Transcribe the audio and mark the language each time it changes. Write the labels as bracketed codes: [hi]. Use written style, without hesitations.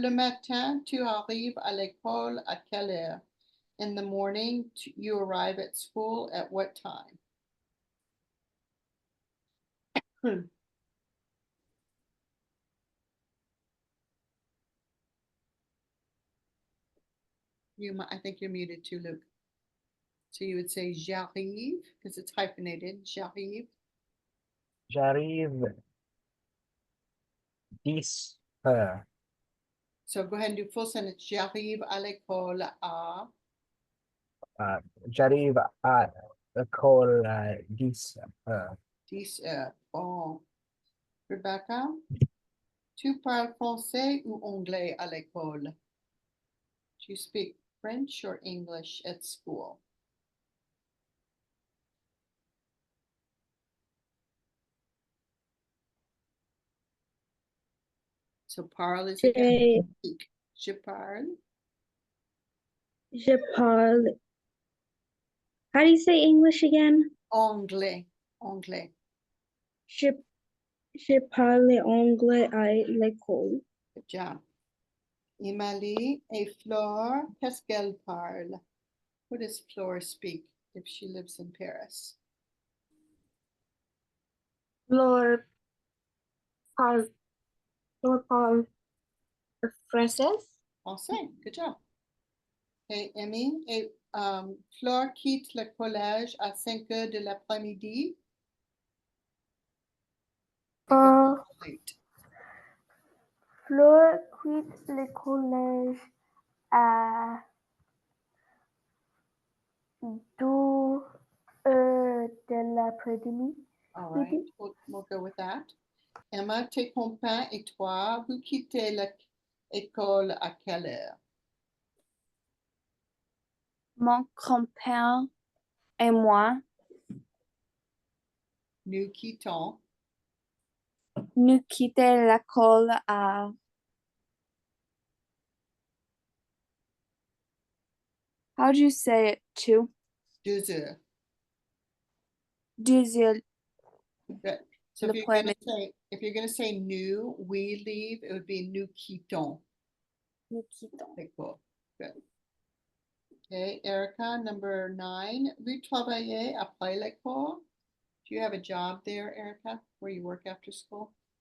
[fr] Le matin, tu arrives à l'école à quelle heure? [en] In the morning, you arrive at school at what time? I think you're muted too, Luke. So you would say j'arrive because it's hyphenated. [fr] J'arrive. J'arrive 10 heures. [en] So go ahead and do full sentence. [fr] J'arrive à l'école à. J'arrive à l'école à 10 heures. 10 heures. Bon. Rebecca, tu parles français ou anglais à l'école? [en] Do you speak French or English at school? So parle is again speak. [fr] Je parle. Je parle. [en] How do you say English again? [fr] Anglais. Anglais. Je parle anglais à l'école. [en] Good job. Emily, [fr] et Flore, qu'est-ce qu'elle parle? [en] What does Flore speak if she lives in Paris? Flor Paul Flor Paul Fresses. Awesome, good job. [fr] Okay, Emmy, Flore quitte le collège à 5 heures de l'après-midi. [en] Late. [fr] Fleur quitte le collège à 2 heures de l'après-midi. [en] All right, we'll go with that. [fr] Emma, tes compagnes et toi, vous quittez l'école à quelle heure? Mon compère et moi, Nous quittons. nous quittons l'école à [en] how do you say it? [fr] 2 heures. 2 heures. [en] Good. So if you're gonna say nous, we leave, it would be [fr] nous quittons. Nous quittons. [en] L'école. Good. Okay, Erica, number 9. [fr] Vous travaillez après l'école? [en] Do you have a job there, Erica, where you work after school?